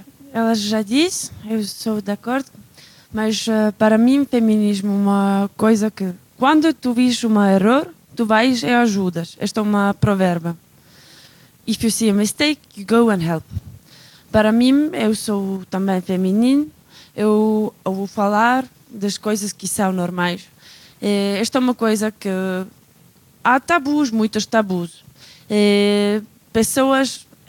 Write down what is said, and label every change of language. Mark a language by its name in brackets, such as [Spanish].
[Portuguese] Ela já disse, eu sou de acordo, mas para mim feminismo é uma coisa que quando tu vês um erro, tu vais e ajudas. Esta é uma provérbia. [English] If you see a mistake, you go and help. [Portuguese] Para mim, eu sou também feminino. Eu vou falar das coisas que são normais. E esta é uma coisa que há tabus, muitos tabus. E pessoas